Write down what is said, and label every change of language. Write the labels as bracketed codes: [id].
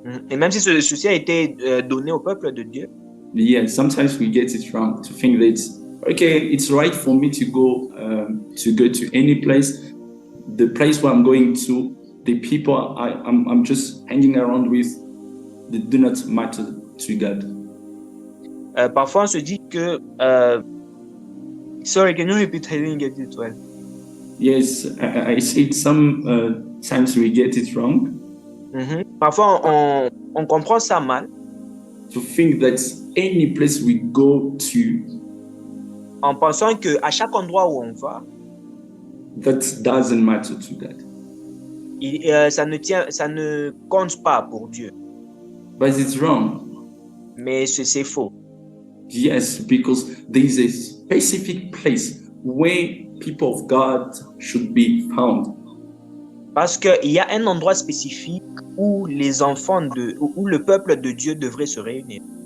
[fr] Et même si ceci a été donné au peuple de Dieu. [en] Yeah, sometimes we get it wrong to think that okay, it's right for me to go to any place. The place where I'm going to, the people I'm just hanging around with, they do not matter to God. [fr] Parfois, on se dit que [en] sorry, can you repeat? I didn't get it well. Yes, I said sometimes we get it wrong. [fr] Parfois, on comprend ça mal. [en] To think that any place we go to, [fr] en pensant que à chaque endroit où on va, [en] that doesn't matter to God. [fr] Ça ne compte pas pour Dieu. [en] But it's wrong. [fr] Mais c'est faux. [en] Yes, because there is a specific place where people of God should be found. [fr] Parce qu'il y a un endroit spécifique où les enfants où le peuple de Dieu devrait se réunir.